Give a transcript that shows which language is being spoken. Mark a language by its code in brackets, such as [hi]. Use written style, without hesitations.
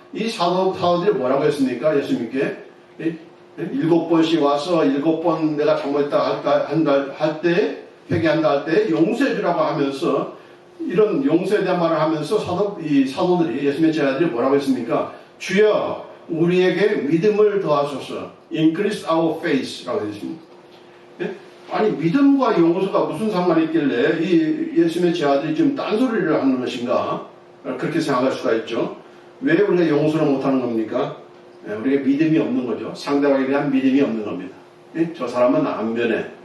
[ko] 이 사도들이 뭐라고 했습니까? 예수님께 7번씩 와서 7번 내가 잘못했다 할 때 회개한다 할 때 용서해 주라고 하면서 이런 용서에 대한 말을 하면서 사도들이 예수님의 제자들이 뭐라고 했습니까? 주여 우리에게 믿음을 더하소서. [en] Increase our faith [ko] 라고 했습니다. 아니 믿음과 용서가 무슨 상관이 있길래 이 예수님의 제자들이 지금 딴소리를 하는 것인가? 그렇게 생각할 수가 있죠. 왜 우리가 용서를 못하는 겁니까? 우리가 믿음이 없는 거죠. 상대방에 대한 믿음이 없는 겁니다. 저 사람은 안 변해.